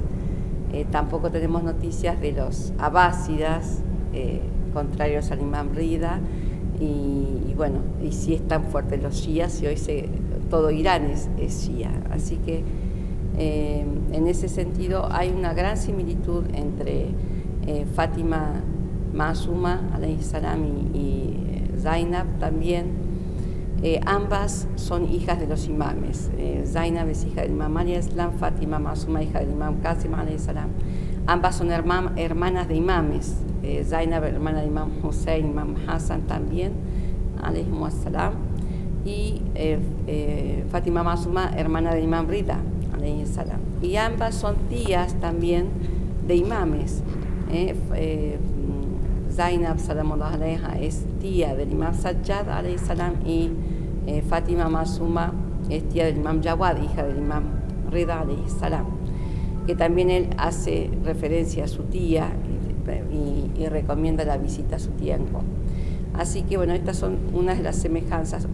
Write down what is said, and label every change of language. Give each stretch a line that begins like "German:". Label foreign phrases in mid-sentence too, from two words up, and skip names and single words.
Spanish: Tampoco tenemos noticias de los abásidas, contrarios al Imam Rida, y bueno, y sí están fuertes los shías, y hoy todo Irán es shía. Así que en ese sentido hay una gran similitud entre Fátima Masuma
Arabic: عليه السلام
Spanish: y Zainab también. Ambas son hijas de los imames. Zainab es hija del Imam Ali
Arabic: عليه السلام,
Spanish: Fátima Masuma hija del Imam Qasim
Arabic: عليه السلام.
Spanish: Ambas son hermanas de imames. Zainab, hermana del Imam Hussein, Imam Hassan también
Arabic: عليه السلام,
Spanish: y Fátima Masuma, hermana del Imam Rida
Arabic: عليه السلام.
Spanish: Y ambas son tías también de imames. Zainab
Arabic: سلام الله عليها
Spanish: es tía del Imam Sajjad
Arabic: عليه السلام,
Spanish: y Fátima Masuma es tía del Imam Jawad, hija del Imam Rida
Arabic: عليه السلام,
Spanish: que también él hace referencia a su tía y recomienda la visita a su tía en Qom. Así que bueno, estas son unas de las semejanzas.